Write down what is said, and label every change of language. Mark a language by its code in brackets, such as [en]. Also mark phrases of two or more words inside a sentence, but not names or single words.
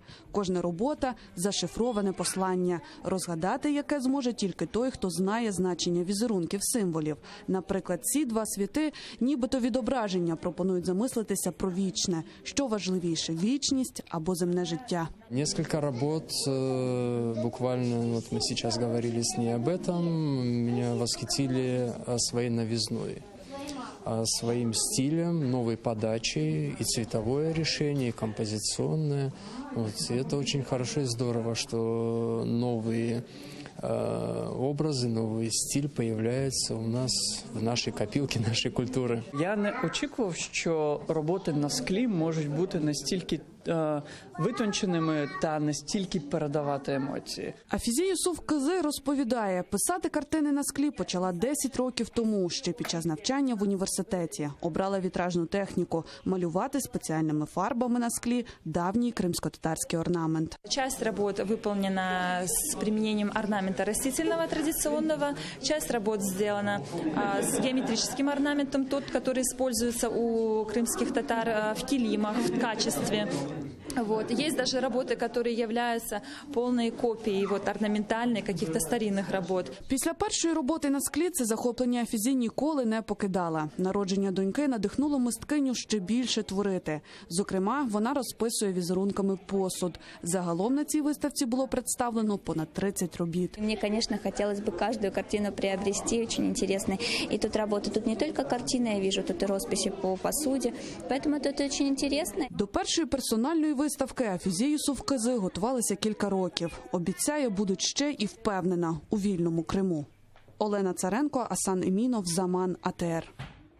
[uk] Кожна робота – зашифроване послання, розгадати яке зможе тільки той, хто знає значення візерунків, символів. Наприклад, ці два світи, нібито відображення, пропонують замислитися про вічне. Що важливіше – вічність або земне життя? [ru] Несколько работ, буквально, вот мы сейчас говорили с ней об этом, меня восхитили своей новизной, своим стилем, новой подачей, и цветовое решение, и композиционное. Вот, и это очень хорошо и здорово, что новые образи, [uk] новий стиль появляється у нас в нашій копілці, нашої культури. Я не очікував, що роботи на склі можуть бути настільки витонченими та настільки передавати емоції. Афізе Юсуфкозе розповідає, писати картини на склі почала 10 років тому, ще під час навчання в університеті. Обрала вітражну техніку – малювати спеціальними фарбами на склі давній кримсько-татарський орнамент. [ru] Часть работ выполнена с применением орнамента растительного традиционного, часть работ сделана с геометрическим орнаментом, тот, который используется у крымских татар в килимах в качестве. Вот. Есть даже работы, которые являются полной копией орнаментальной каких-то старинных работ. [uk] Після першої роботи на склі це захоплення Афізе ніколи не покидала. Народження доньки надихнуло мисткиню ще більше творити. Зокрема, вона розписує візерунками посуд. Загалом на цій виставці було представлено понад 30 робіт. [ru] Мне, конечно, хотелось бы каждую картину приобрести, очень интересно. И тут работа, тут не только картины, я вижу, тут и росписи по посуде, поэтому тут очень интересно. [uk] До першої персональної виставки Афізе Юсуфкозе готувалися кілька років. Обіцяє, будуть ще і впевнена у вільному Криму. Олена Царенко, Асан Емінов, Заман, АТР.